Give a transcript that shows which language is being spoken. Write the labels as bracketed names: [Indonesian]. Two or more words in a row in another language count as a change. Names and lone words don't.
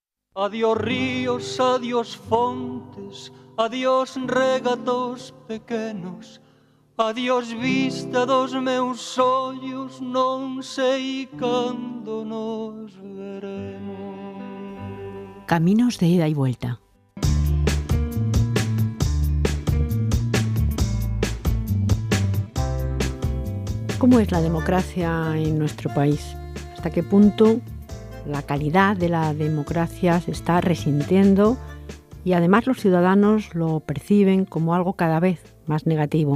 [Galician] Adiós ríos, adiós fontes, adiós regatos pequenos, adiós vista dos meus ollos, non sei cando nos veremos. [Spanish] Caminos de ida y vuelta. ¿Cómo es la democracia en nuestro país? ¿Hasta qué punto la calidad de la democracia se está resintiendo y además los ciudadanos lo perciben como algo cada vez más negativo?